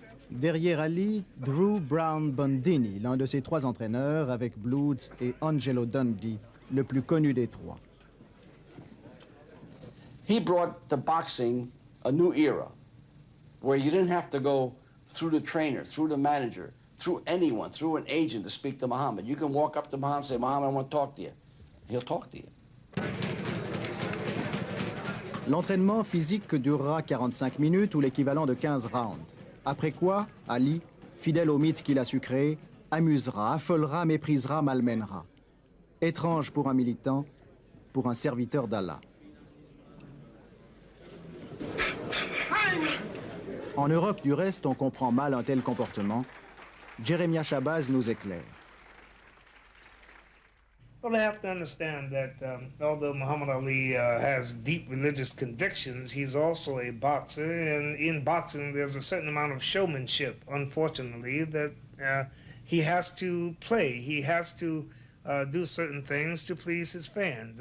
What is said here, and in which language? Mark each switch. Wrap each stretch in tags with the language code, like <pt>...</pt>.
<fr>Derrière Ali, Drew Brown Bondini, l'un de ses 3 entraîneurs, avec Bloods et Angelo Dundee, le plus connu des 3.</fr> <en>He brought to boxing a new era where you didn't have to go through the trainer, through the manager, through anyone, through an agent to speak to Muhammad. You can walk up to Muhammad and say, Muhammad, I want to talk to you. He'll talk to you.</en> <fr>L'entraînement physique durera 45 minutes ou l'équivalent de 15 rounds. Après quoi, Ali, fidèle au mythe qu'il a su créer, amusera, affolera, méprisera, malmènera. Étrange pour un militant, pour un serviteur d'Allah. En Europe, du reste, on comprend mal un tel comportement. Jeremiah Shabazz nous éclaire.</fr> <en>Well, they have to understand that although Muhammad Ali has deep religious convictions, he's also a boxer, and in boxing there's a certain amount of showmanship, unfortunately, that he has to play. He has to do certain things to please his fans.</en>